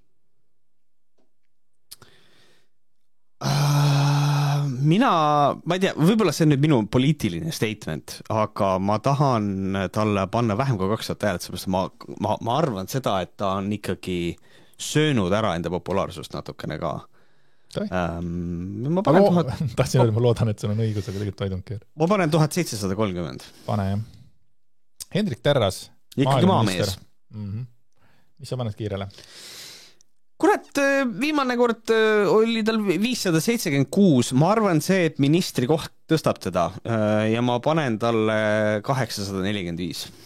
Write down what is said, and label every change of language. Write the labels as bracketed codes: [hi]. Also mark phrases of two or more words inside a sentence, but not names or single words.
[et] Ma ei tea, võib-olla see on nüüd minu poliitiline statement, aga ma tahan talle panna vähem kui 200 häält, sellepärast ma arvan seda, et ta on ikkagi söönud ära enda populaarsust natukene ka. Ma loodan, et sul on õigus, aga tegelikult [en] I don't care. [et] Ma panen 1730. Pane, jah. Hendrik Terras. Ikkagi maamees. Mis sa paned kiirele? Kurat, viimane kord oli tal 576. Ma arvan see, et ministri koht tõstab teda ja ma panen talle 845.